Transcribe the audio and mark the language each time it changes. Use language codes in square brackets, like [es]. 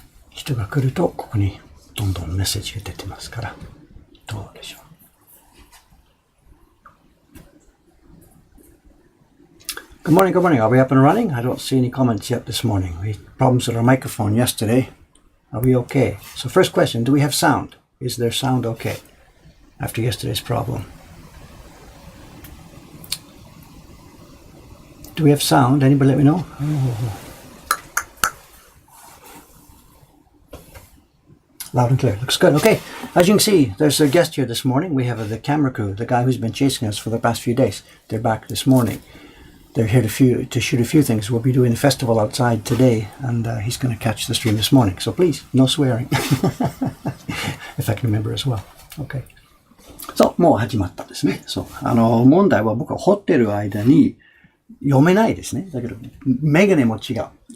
[ja] 人が来るとここにどんどんメッセージが出てますから、どうでしょう。 [en] Good morning, good morning. Are we up and running? I don't see any comments yet this morning. We had problems with our microphone yesterday. Are we okay? So first question, do we have sound? Is there sound okay after yesterday's problem? Do we have sound? Anybody let me know? Oh. Loud and clear. Looks good. Okay. As you can see, there's a guest here this morning. We have the camera crew, the guy who's been chasing us for the past few days. They're back this morning. They're here to shoot a few things. We'll be doing the festival outside today, and he's going to catch the stream this morning. So please, no swearing. If I can remember as well. Okay. [ja] そう、もう始まったですね。そう。問題は僕は掘ってる間に読めないですね。だけど、メガネも違う。